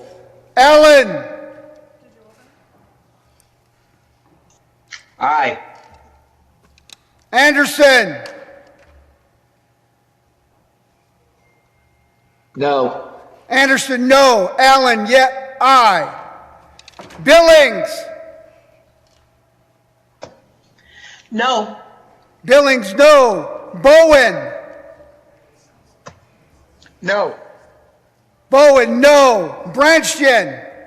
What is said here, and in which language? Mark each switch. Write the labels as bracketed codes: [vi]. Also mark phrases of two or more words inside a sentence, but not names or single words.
[en] Allen. Aye. Anderson. No. Anderson, no. Allen, yet aye. Billings. No. Billings, no. Bowen. No. Bowen, no. Branchton.